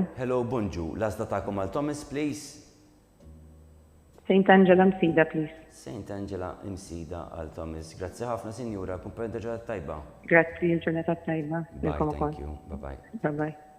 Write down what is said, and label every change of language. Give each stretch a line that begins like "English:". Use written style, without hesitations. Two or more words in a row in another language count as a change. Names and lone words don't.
English: Hello,
Maltese: bonġu. L-għażla tagħkom għal Thomas, please.
English: St. Angela Msida, please.
Maltese: St. Angela Msida għal Thomas. Grazzi ħafna, sinjura. Kumplenta ġurnata tajba. Grazzi, ġurnata tajba.
English: Bye, thank you. Bye-bye. Bye-bye.